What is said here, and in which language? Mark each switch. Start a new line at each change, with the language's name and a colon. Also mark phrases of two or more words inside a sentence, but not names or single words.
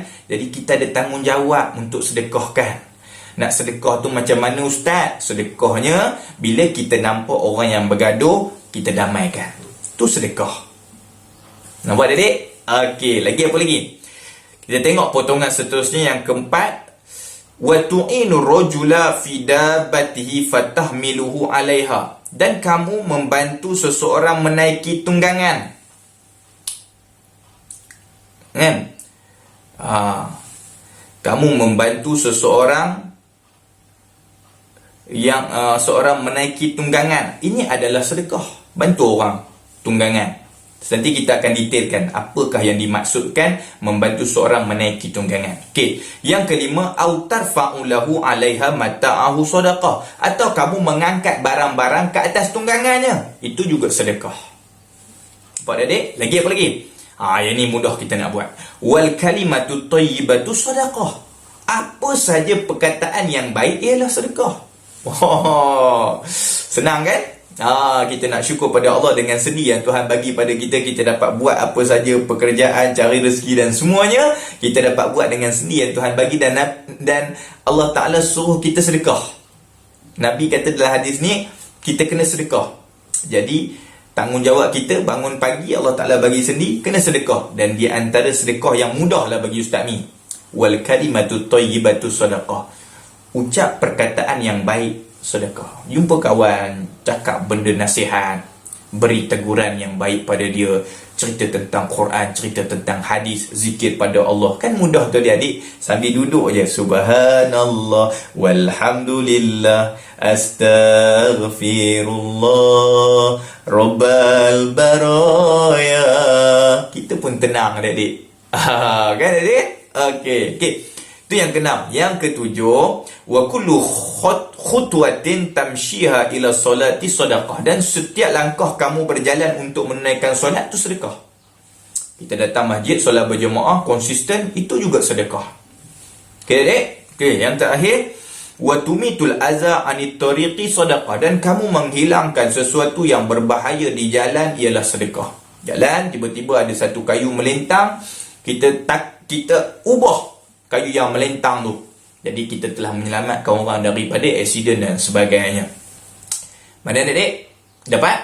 Malay: Jadi kita ada tanggungjawab untuk sedekahkan. Nak sedekah tu macam mana Ustaz? Sedekahnya bila kita nampak orang yang bergaduh, kita damaikan. Tu sedekah. Nampak adik-adik? Lagi apa lagi? Kita tengok potongan seterusnya yang keempat.
Arabic: وتعين الرجل في دابته فتحمله عليها.
Malay: Dan kamu membantu seseorang menaiki tunggangan. Kan? Kamu membantu seseorang yang seorang menaiki tunggangan. Ini adalah sedekah. Bantu orang tunggangan. Nanti kita akan detailkan apakah yang dimaksudkan membantu seorang menaiki tunggangan. Yang kelima,
Arabic: أو ترفع له عليها متاعه صدقة.
Malay: Atau kamu mengangkat barang-barang ke atas tunggangannya. Itu juga sedekah. Nampak adik? Lagi apa lagi? Yang ni mudah kita nak buat.
Arabic: والكلمة الطيبة صدقة.
Malay: Apa saja perkataan yang baik ialah sedekah. Senang kan? Kita nak syukur pada Allah dengan sendi yang Tuhan bagi pada kita. Kita dapat buat apa saja pekerjaan, cari rezeki dan semuanya kita dapat buat dengan sendi yang Tuhan bagi. Dan Allah Ta'ala suruh kita sedekah. Nabi kata dalam hadis ni, kita kena sedekah. Jadi tanggungjawab kita bangun pagi, Allah Ta'ala bagi sendi, kena sedekah. Dan di antara sedekah yang mudah lah bagi Ustaz ni,
Arabic: والكلمة الطيبة صدقة.
Malay: Ucap perkataan yang baik, sedekah. Jumpa kawan, cakap benda nasihat, beri teguran yang baik pada dia, cerita tentang Quran, cerita tentang hadis, zikir pada Allah. Kan mudah tu adik-adik. Sambil duduk je,
Arabic: سبحان الله والحمد لله أستغفر الله رب البرايا.
Malay: Kita pun tenang adik-adik. Kan adik? Okey. Itu yang keenam. Yang ketujuh,
Arabic: وكل خطوة تمشيها إلى الصلاة صدقة.
Malay: Dan setiap langkah kamu berjalan untuk menunaikan solat tu sedekah. Kita datang masjid, solat berjemaah konsisten, itu juga sedekah. Okey, adik? Yang terakhir,
Arabic: وتميط الأذى عن الطريق صدقة.
Malay: Dan kamu menghilangkan sesuatu yang berbahaya di jalan ialah sedekah. Jalan, tiba-tiba ada satu kayu melintang, kita ubah kayu yang melintang tu. Jadi kita telah menyelamatkan orang daripada aksiden dan sebagainya. Mana adik-adik? Dapat?